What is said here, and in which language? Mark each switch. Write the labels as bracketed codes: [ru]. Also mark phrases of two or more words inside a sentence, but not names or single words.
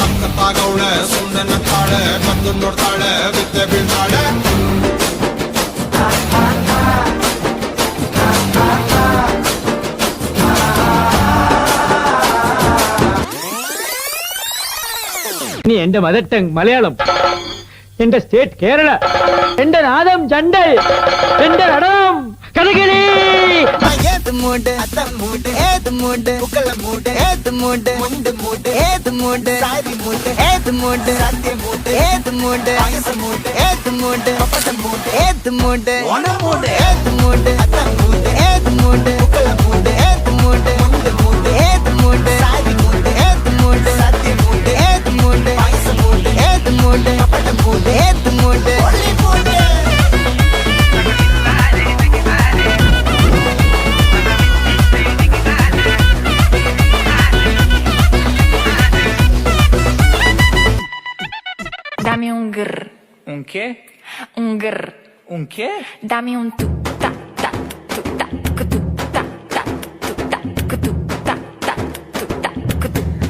[kn] ಗೊತ್ತಾಗವಳೆ ಸುಮ್ಮನೆ ನಕ್ಕಾಳೆ ಬಂದು ನೋಡ್ತಾಳೆ ಬಿದ್ದೆ ಬೀಳ್ತಾಳೆ [ml] നീ എന്റെ [en] മദർ ടങ് [ml] മലയാളം, എന്റെ സ്റ്റേറ്റ് കേരള, എന്റെ നാദം ചണ്ടൽ, എന്റെ നടനം കഥകളി. ഏത് മൂഡ് അത്ത മൂഡ് ഏത് മൂഡ് പൂക്കള മൂഡ് ഏത് മൂഡ് മുണ്ട് മൂഡ് ഏത് മൂഡ് സാരി മൂഡ് ഏത് മൂഡ് സദ്യ മൂഡ് ഏത് മൂഡ് പായസ മൂഡ് ഏത് മൂഡ് പപ്പട മൂഡ് ഏത് മൂഡ് ഓണ മൂഡ് ഏത് മൂഡ് അത്ത മൂഡ് ഏത് മൂഡ് പൂക്കള മൂഡ് ഏത് മൂഡ് മുണ്ട് മൂഡ് ഏത് മൂഡ് സാരി മൂഡ് ഏത് മൂഡ് സദ്യ മൂഡ് ഏത് മൂഡ് പായസ മൂഡ് ഏത് മൂഡ് പപ്പട മൂഡ് ഏത് മൂഡ് ഒളി മൂഡ്. [es] Dame un grr. Un qué? Un grr. Un qué? Dame un tu ta ta tu ta tu ta ta tu ta tu ta ta tu ta tu.